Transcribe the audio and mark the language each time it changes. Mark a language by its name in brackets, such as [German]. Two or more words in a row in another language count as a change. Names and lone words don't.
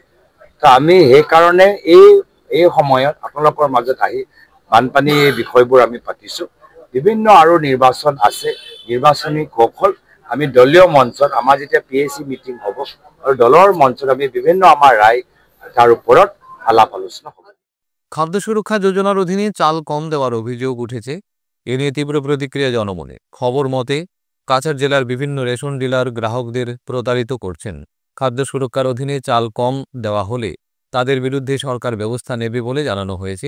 [Assamese] তো আমি সেইকাৰণে এই সময়ত আপোনালোকৰ মাজত আহি বানপানী বিষয়বোৰ আমি পাতিছো। বিভিন্ন আৰু নিৰ্বাচন আছে, নিৰ্বাচনী কৌশল আমি দলীয় মঞ্চত আমাৰ যেতিয়া PAC মিটিং হ'ব আৰু দলৰ মঞ্চত আমি বিভিন্ন আমাৰ ৰায় তাৰ ওপৰত আলাপ আলোচনা হ'ব। [Bangla] খাদ্য সুরক্ষা যোজনার অধীনে চাল কম দেওয়ার অভিযোগ উঠেছে। এ নিয়ে তীব্র প্রতিক্রিয়া জনমনে। খবর মতে কাছাড় জেলার বিভিন্ন রেশন ডিলার গ্রাহকদের প্রতারিত করছেন। খাদ্য সুরক্ষার অধীনে চাল কম দেওয়া হলে তাদের বিরুদ্ধে সরকার ব্যবস্থা নেবে বলে জানানো হয়েছে।